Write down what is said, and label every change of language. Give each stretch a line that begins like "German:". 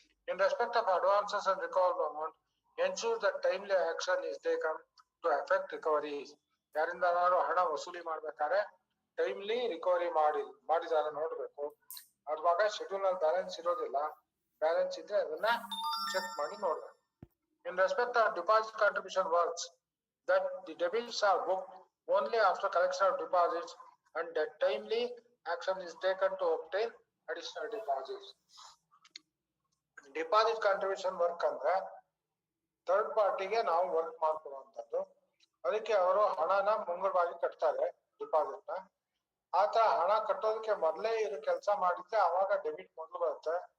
English: In respect of advances and recovered amount, ensure that timely action is taken to effect recovery.
Kannada: ಯಾರಿಂದ ಹಣ ವಸೂಲಿ ಮಾಡ್ಬೇಕಾದ್ರೆ timely recovery ಮಾಡಿದಾರ ನೋಡ್ಬೇಕು. ಅದ್ವಾಗ ಶೆಡ್ಯೂಲ್ ನಲ್ಲಿ ಬ್ಯಾಲೆನ್ಸ್ ಇರೋದಿಲ್ಲ, ಬ್ಯಾಲೆನ್ಸ್ ಇದ್ರೆ ಅದನ್ನ ಚೆಕ್ ಮಾಡಿ ನೋಡ್ಬೇಕು.
English: In respect of deposit contribution works, that the debits are booked only after collection of deposits and that timely action is taken to obtain additional deposits.
Kannada: Deposit contribution work ಅಂದ್ರೆ third ಪಾರ್ಟಿಗೆ ನಾವು work ಮಾಡ್ಕೊಡುವಂಥದ್ದು. ಅದಕ್ಕೆ ಅವರು ಹಣನ ಮುಂಗಡವಾಗಿ ಕಟ್ತಾರೆ deposit ನ. ಆತರ ಹಣ ಕಟ್ಟೋದಕ್ಕೆ ಮೊದಲೇ ಇದು ಕೆಲಸ ಮಾಡಿದ್ರೆ ಅವಾಗ ಡೆಬಿಟ್ ಮೊದಲು ಬರುತ್ತೆ.